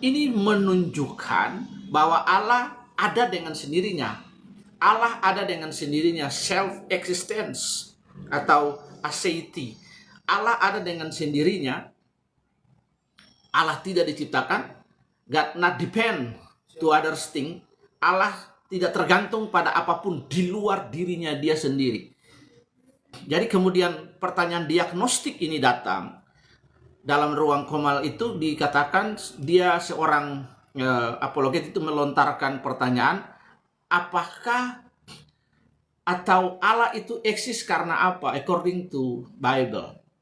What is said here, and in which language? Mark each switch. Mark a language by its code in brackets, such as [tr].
[id] Ini menunjukkan bahwa Allah ada dengan sendirinya. Allah ada dengan sendirinya, self-existence atau aseity. Allah ada dengan sendirinya. Allah tidak diciptakan. [en] God not depend to others thing. [id] Allah tidak tergantung pada apapun di luar dirinya dia sendiri. Jadi kemudian pertanyaan diagnostik ini datang. Dalam ruang komal itu dikatakan dia seorang apologet itu melontarkan pertanyaan, apakah atau Allah itu eksis karena apa [en] according to Bible.